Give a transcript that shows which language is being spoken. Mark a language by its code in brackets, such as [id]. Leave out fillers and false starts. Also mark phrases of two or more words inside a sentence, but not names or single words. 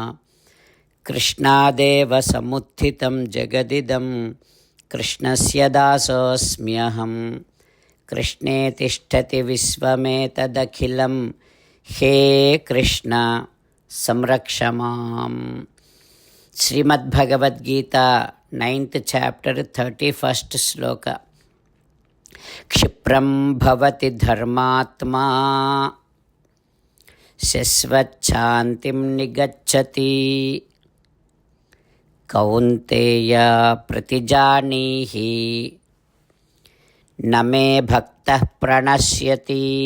[sa] कृष्णादेव समुत्थितं जगदिदं कृष्णस्य दासोऽस्म्यहम्. कृष्णे तिष्ठति विश्वमेतदखिलं हे कृष्ण संरक्ष माम्. [en] Srimad Bhagavad Gita, 9th chapter, 31st sloka. [sa] क्षिप्रं भवति धर्मात्मा शश्वच्छान्तिं निगच्छति कौन्तेय प्रतिजानीहि न मे भक्तः प्रणश्यति.